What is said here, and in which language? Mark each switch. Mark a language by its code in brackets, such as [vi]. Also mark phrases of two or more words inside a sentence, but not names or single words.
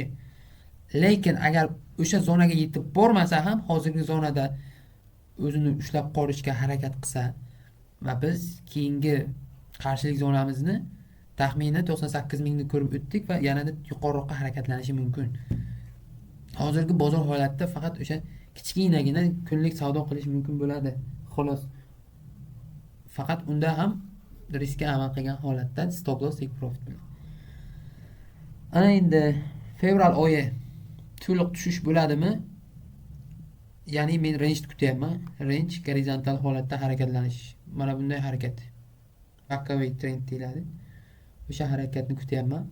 [uz] Lekin agar o'sha zonaga yetib bormasa ham hozirgi zonada o'zini ushlab qolishga harakat qilsa va biz keyingi qarshilik zonamizni taxminan 98 mingni ko'rib o'tdik va yanada yuqoriroqqa harakatlanishi mumkin. Hozirgi bozor holatida faqat o'sha kichkinagina kunlik savdo qilish mumkin bo'ladi. Xolos. Faqat unda ham riskga amal qilgan holatda [en] stop loss take profit [uz] bilan. Ana endi fevral oyi to'liq tushish bo'ladimi? Ya'ni men range kutyapman. Range gorizontal holatda harakatlanish. Mana bunday harakat. [en] Backaway trend [uz] deyiladi. O'sha harakatni kutyapman.